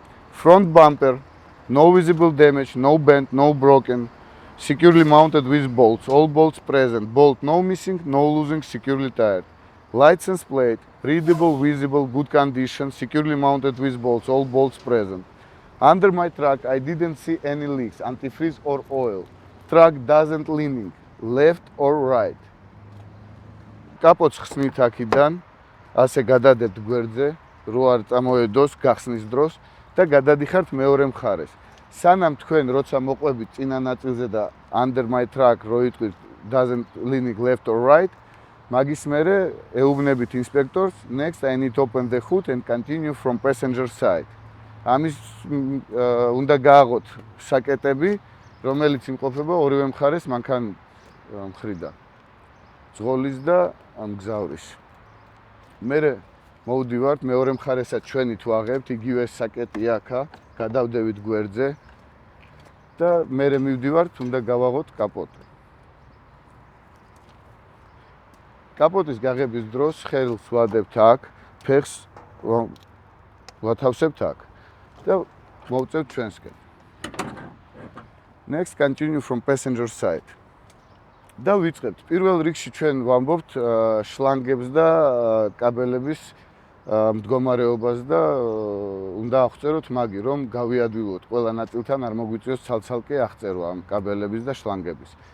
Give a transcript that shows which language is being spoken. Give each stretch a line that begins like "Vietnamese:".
English: Front bumper, no visible damage, no bent, no broken, securely mounted with bolts, all bolts present, bolt no missing, no losing, securely tied. License plate, readable, visible, good condition, securely mounted with bolts, all bolts present. Under my truck I didn't see any leaks, antifreeze or oil. Truck doesn't leaning, left or right.
Georgian: Კაპოტს ხსნით აქედან, ასე გადადებთ გვერდზე, რო არ წამოედოს გახსნის დროს და გადადიხართ მეორე მხარეს. სანამ თქვენ როცა მოყვებით წინა ნაწილზე და
English: under my truck
Georgian: რო იტყვით
English: doesn't leaning left or right,
Georgian: მაგის მერე ეუბნებით ინსპექტორს,
English: next I need to open the hood and continue from passenger side.
Georgian: ამის უნდა გააღოთ საკეტები, რომელიც იმყოფება ორივე მხარეს მანქანის მხრიდან. ძღოლის და მგზავრის. მერე მოვდივართ მეორე მხარესაც ჩვენით ვაღებთ, იგივე საკეტია აქა, გადავდევით გვერდზე და მერე მივდივართ, უნდა გავაღოთ კაპოტი. კაპოტის გაღების დროს ხელს ვადებთ აქ, ფეხს ვათავსებთ აქ და მოვწევთ ჩვენსკენ.
English: Next, continue from passenger side.
Georgian: და ვიწყებთ. პირველ რიგში ჩვენ ვამბობთ შლანგებს და კაბელების მდგომარეობას და უნდა აღწეროთ მაგი, რომ გავიადვილოთ ყველა ნაწილთან არ მოგვიწევს ცალ-ცალკე აღწერვა ამ კაბელების და შლანგების.